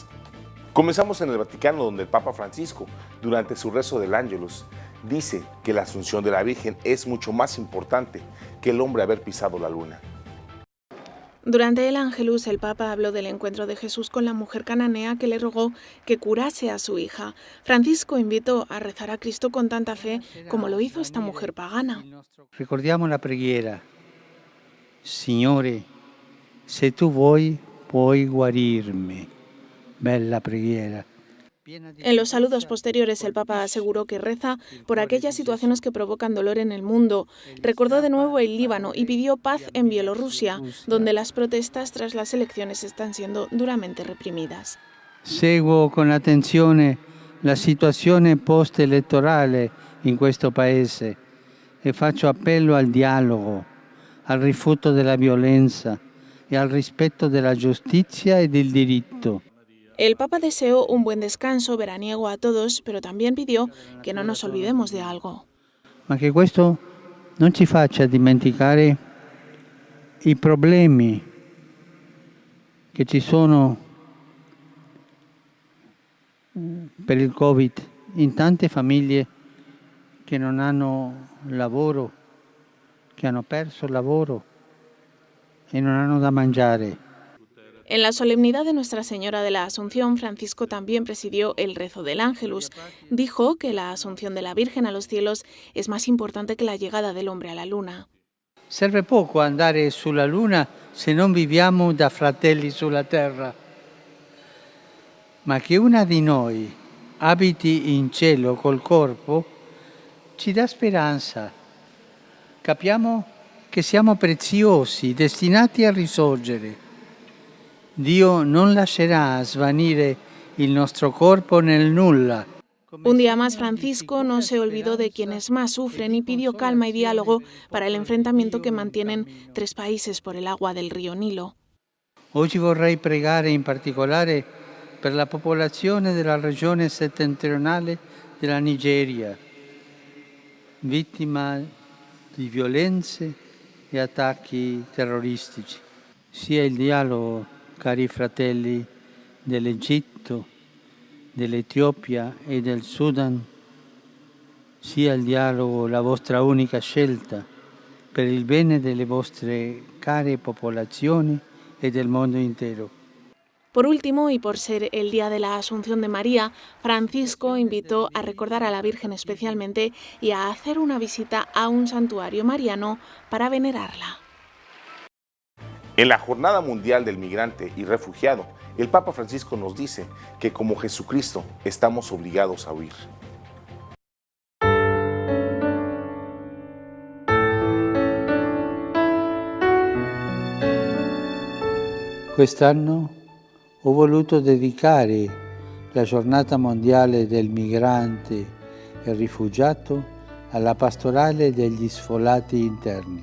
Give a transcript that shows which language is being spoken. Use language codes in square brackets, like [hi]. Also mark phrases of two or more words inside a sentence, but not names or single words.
[es] Comenzamos en el Vaticano, donde el Papa Francisco, durante su rezo del Ángelus, dice que la Asunción de la Virgen es mucho más importante que el hombre haber pisado la luna. Durante el Ángelus, el Papa habló del encuentro de Jesús con la mujer cananea que le rogó que curase a su hija. Francisco invitó a rezar a Cristo con tanta fe como lo hizo esta mujer pagana. [it] Ricordiamo la preghiera. Signore, se tu vuoi, puoi guarirmi. Bella preghiera. [es] En los saludos posteriores, el Papa aseguró que reza por aquellas situaciones que provocan dolor en el mundo. Recordó de nuevo el Líbano y pidió paz en Bielorrusia, donde las protestas tras las elecciones están siendo duramente reprimidas. [it] Seguo con attenzione la situazione post-elettorale in questo paese e faccio appello al dialogo, al rifiuto della violenza e al rispetto della giustizia e del diritto. [es] El Papa deseó un buen descanso veraniego a todos, pero también pidió que no nos olvidemos de algo. [it] Ma che questo non ci faccia dimenticare i problemi che ci sono per il Covid in tante famiglie che non hanno lavoro, che hanno perso il lavoro e non hanno da mangiare. [es] En la solemnidad de Nuestra Señora de la Asunción, Francisco también presidió el rezo del Ángelus. Dijo que la asunción de la Virgen a los cielos es más importante que la llegada del hombre a la luna. [it] Serve poco andare sulla luna se non viviamo da fratelli sulla terra. Ma che una di noi abiti in cielo col corpo ci dà speranza. Capiamo che siamo preziosi, destinati a risorgere. Dio non lascerà svanire il nostro corpo nel nulla. [es] Un día más, Francisco no se olvidó de quienes más sufren y pidió calma y diálogo para el enfrentamiento que mantienen 3 países por el agua del río Nilo. [it] Oggi vorrei pregare in particolare per la popolazione della regione settentrionale della Nigeria, vittima di violenze e attacchi terroristici. Sia il dialogo, cari fratelli dell'Egitto, dell'Etiopia e del Sudan, sia il dialogo la vostra unica scelta per il bene delle vostre care popolazioni e del mondo intero. [es] Por último, y por ser el día de la Asunción de María, Francisco invitó a recordar a la Virgen especialmente y a hacer una visita a un santuario mariano para venerarla. En la Jornada Mundial del Migrante y Refugiado, el Papa Francisco nos dice que como Jesucristo estamos obligados a huir. [it] Quest'anno ho voluto dedicare la Giornata Mondiale del Migrante e Rifugiato alla pastorale degli sfollati interni.